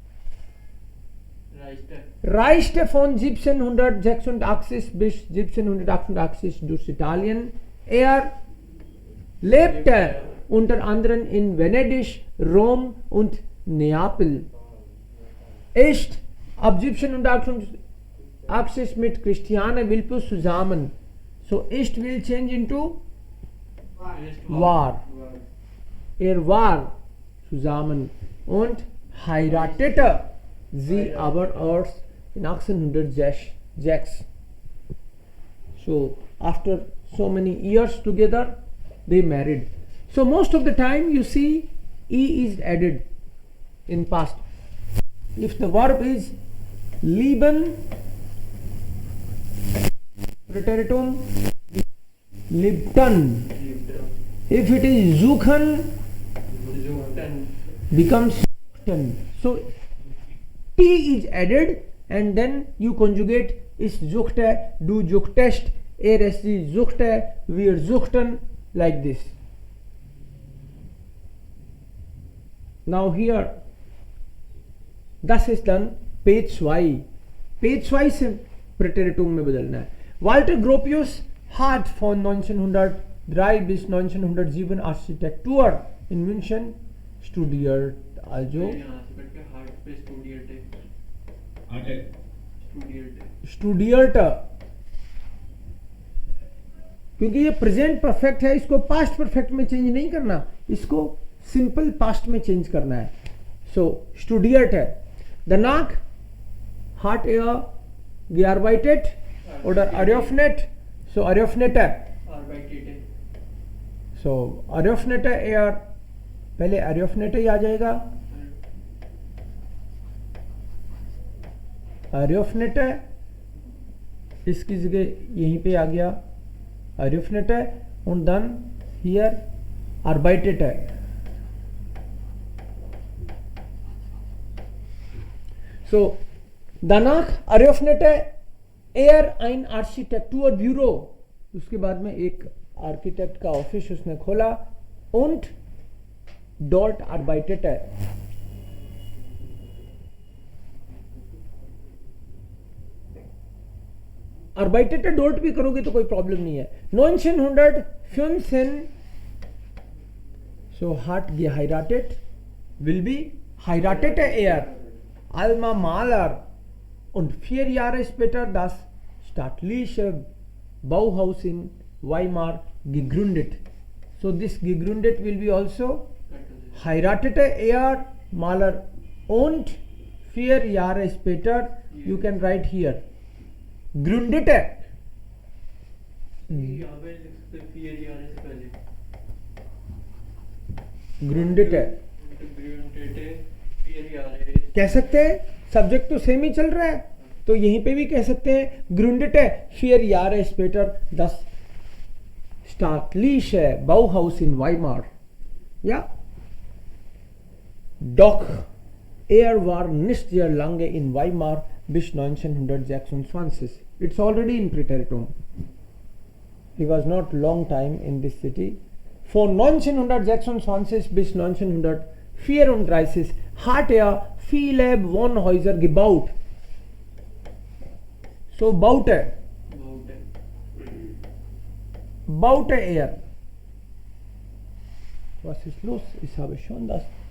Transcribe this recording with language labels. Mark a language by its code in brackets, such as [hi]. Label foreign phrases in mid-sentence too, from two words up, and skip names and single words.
[de] Reiste von 1786 bis 1788 durch Italien. Er lebte unter anderem in Venedig, Rom und Neapel. Ist ab 1788 mit Christiane Wilpus zusammen. [en] So ist will change into war. [de] Er war zusammen und heiratete sie aber erst in 1806. [en] So after so many years together they married. So most of the time you see E is added in past. If the verb is [de] lieben, Präteritum liebten. [en] If it is suchen, becomes suchten. So T is added and then you conjugate [de] ist suchte, du suchtest, sie suchte, wir suchten, [en] like this. Now here, [de] das ist dann पेज 2. [hi] पेज 2 से Präteritum में बदलना है. [de] Walter Gropius hat von 1903 bis 1907 Architektur in München studiert. Also studierte, [hi] क्योंकि ये [en] present perfect [hi] है, इसको [en] past perfect [hi] में चेंज नहीं करना, इसको [en] simple past [hi] में चेंज करना है. [de] सो studierte. Danach hat er gearbeitet oder eröffnet. So eröffnete. So eröffnete er, पहले eröffnete [hi] ही आ जाएगा. eröffnete इसकी जगह यहीं पे आ गया eröffnete [de] und dann hier arbeitete. So danach eröffnete er ein Architekturbüro. [hi] उसके बाद में एक आर्किटेक्ट का ऑफिस उसने खोला. [de] und dort arbeitete. arbeitete dort [hi] भी करोगे तो कोई प्रॉब्लम नहीं है. [de] 1915 so hat geheiratet [en] will be [de] heiratete er Alma Mahler und 4 Jahre später das staatliche Bauhaus in Weimar gegründet. [en] So this gegründet will be also [de] heiratete er Mahler und 4 Jahre später [en] you can write here gründete. [hi] gründete कह सकते हैं, सब्जेक्ट तो सेम ही चल रहा है तो यहीं पे भी कह सकते हैं [de] gründete 4 Jahre später das staatliche Bauhaus in Weimar. Ja, doch er war nicht sehr lange in Weimar bis 1926. [en] It's already in Präteritum. He was not long time in this city. [de] Von 1926 bis 1934 hat er Philipp von Häuser gebaut. So baute er. Was ist los? Ich habe schon das.